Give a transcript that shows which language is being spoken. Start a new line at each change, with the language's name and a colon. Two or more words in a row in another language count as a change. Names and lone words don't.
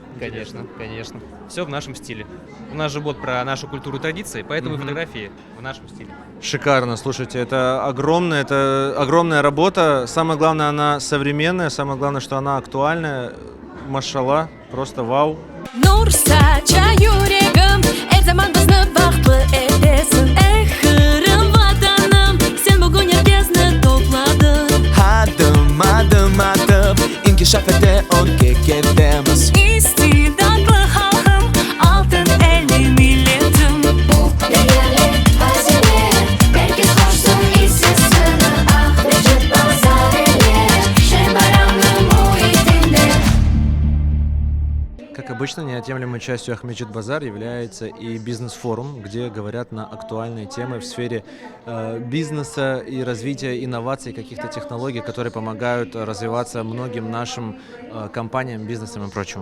Russian: Конечно, конечно. Все в нашем стиле. У нас же бот про нашу культуру и традиции, поэтому и фотографии в нашем стиле. Шикарно, слушайте, это огромная работа. Самое главное, она современная, самое главное, что она актуальная. Машалла, просто вау.
Crimean Tatar: Nur saça yüreğim, her zaman bizni baxtlı edesin. Ey Kırım vatanım, sen bugün herkesni topladın. Adım adım atıp inkişaf ede on ketemiz. İstidatlı halkım, altın elli milletim. Değerli hazine, herkes hoşsun istesin. Ahmet Bazarı, şen bayramlı muhitinde.
Russian: Как обычно, неотъемлемой частью Ахмеджит Базар является и бизнес-форум, где говорят на актуальные темы в сфере бизнеса и развития инноваций, каких-то технологий, которые помогают развиваться многим нашим компаниям, бизнесам и прочему.